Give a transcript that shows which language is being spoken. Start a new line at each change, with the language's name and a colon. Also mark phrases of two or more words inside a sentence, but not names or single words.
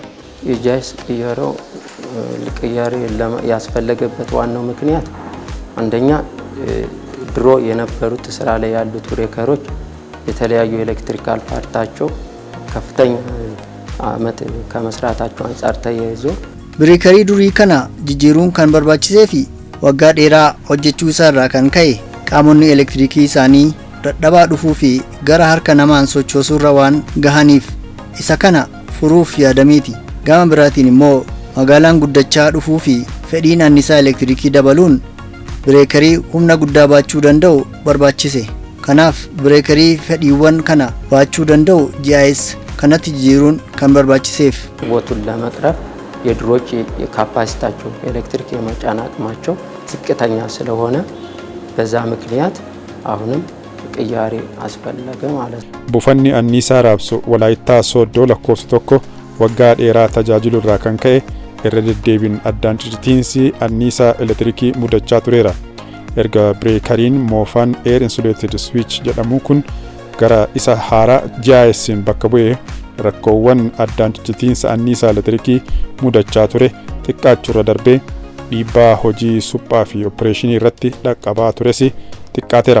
Amharic: የጃይስ ቅየራው ለቅያሬ ያስፈልገበት ዋናው ምክንያት አንደኛ ድሮ የነበሩት ስራ ላይ ያሉት ብሬከሮች የተለያዩ ኤሌክትሪካል ፓርታቸው ከፍተኛ አመት ከመስራታቸው አንፃር ተያይዞ
Oromo: bireekarii duri kana jijjiiruun kan barbaachiseefi waggaa dheeraa hojjechuu isaarraa kan ka'e qaamonni elektirikii isaanii dadhabaa dhufuu fi gara harka namaan sochoosuurra waan gahaniif isa kana furuuf yaadameeti. Gama biraatiin immoo magaalaan guddachaa dhufuu fi fedhiin annisaa elektirikii dabaluun bireekarii humna guddaa baachuu danda'u barbaachise. Kanaaf bireekarii fedhiiwwan kana baachuu danda'u GIS kanatti jijjiiruun kan barbaachiseef
Amharic: ቦቱን ለመቅረፍ የድሮች የካፓሲታቸው ኤሌክትሪክ የመጫን አቅማቸው ዝቅተኛ ስለሆነ በዛ ምክንያት አሁንም ቅያሬ አስፈለገ ማለት ነው።
Oromo: buufanni anniisaa raabsu walaayittaa sooddoo lakkoofsa tokko waggaa dheeraa tajaajilu irraa kan ka'e irra deddeebiin addaan cicitiinsi anniisaa elektirikii mudachaa tureera. Erga bireekariin moofaan
English: air insulated switch
Oromo: jedhamu kun gara isa haaraa GIS'n bakka bu'ee rakkoowwan addaan cicitiinsa anniisaa elektirikii mudachaa ture xiqqaachuurra darbee dhiibbaa hojii suphaa fi opereeshinii irratti dhaqqabaa tures xiqqaateera.